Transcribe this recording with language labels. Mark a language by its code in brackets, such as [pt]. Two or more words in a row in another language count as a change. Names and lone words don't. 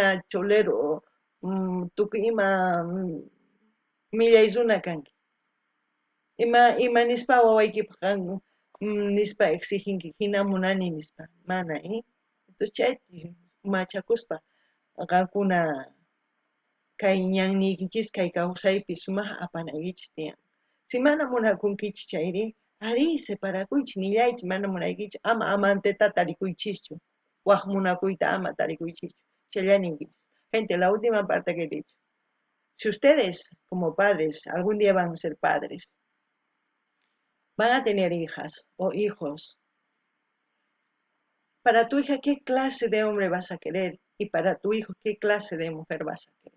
[qu] cholero tukuy ima millay runa kanki ima nispa wawaykipaq nispa exijinki hina munani nispa mana entonces chayta machakuspa qankuna kay ñanniykichis kay kawsaypi sumaq apanaykichis tiyan si mana munakunkichis chayri ari separakuychis nillaychis mana munaykichu ama amanteta tarikuychischu waq munakuyta ama tarikuychischu chaylla ninkichis [es] gente la última parte que he dicho si ustedes como padres algún día van a ser padres van a tener hijas o hijos para tu hija qué clase de hombre vas a querer y para tu hijo qué clase de mujer vas a querer.